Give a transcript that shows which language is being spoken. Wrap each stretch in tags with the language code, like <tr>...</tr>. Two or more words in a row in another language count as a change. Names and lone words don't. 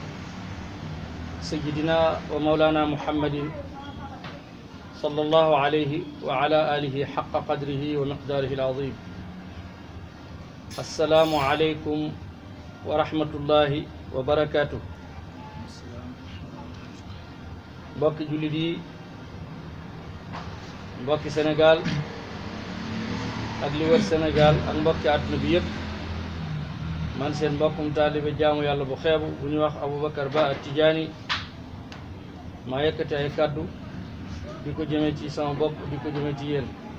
<ar>سيدنا ومولانا محمد صلى الله عليه وعلى آله حق قدره ومقداره العظيم. السلام عليكم ورحمة الله وبركاته.</ar> <wo>mbokki jullit yi, mbokki Sénégal ak li wër Sénégal ak mbokki àdduna bi yëpp, man seen mbokkum taalibe jaamu yàlla bu xeebu bu ñu wax Aboubacar Ba At-Tijaani maa yëkkati ay kàddu di ko jëme ci sama bopp di ko jëme ci yéen</wo>